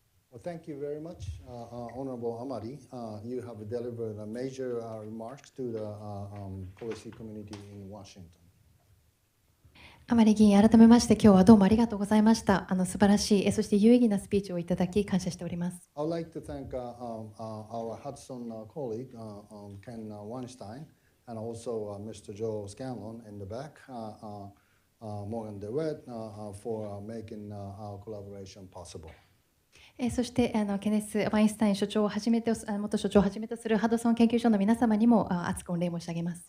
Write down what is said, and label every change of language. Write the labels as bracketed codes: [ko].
[en] Well, thank you very much, Honorable Amari. You have delivered major remarks to the policy community in Washington. [ja] あまり議員、改めまして今日はどうもありがとうございました。素晴らしい、そして有意義なスピーチをいただき感謝しております。 [en] I'd like to thank our Hudson colleague, Ken Weinstein, and also Mr. Joe Scanlon in the back, Morgan DeWitt, for making our collaboration possible. [ja] そしてケネス・ワインスタイン所長をはじめと元所長をはじめとするハドソン研究所の皆様にも厚く御礼申し上げます。